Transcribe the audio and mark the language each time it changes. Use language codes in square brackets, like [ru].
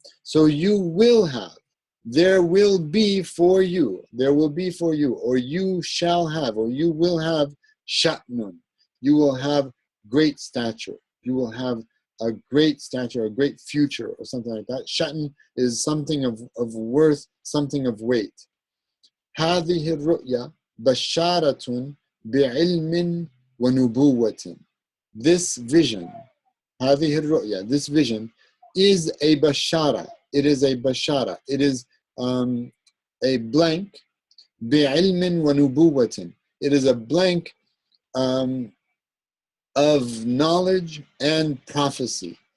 [en] So you will have. There will be for you. There will be for you, or you shall have, or you will have sha'nun. You will have great stature. You will have a great stature, a great future, or something like that. Sha'n is something of worth, something of weight. [ar] هذه الرؤيا بشارة بعلم ونبوة. [en] This vision, [ar] هذه الرؤيا, [en] this vision is a bashara. It is a bashara. It is a blank. [ar] بعلم ونبوة. [en] It is a blank of knowledge and prophecy.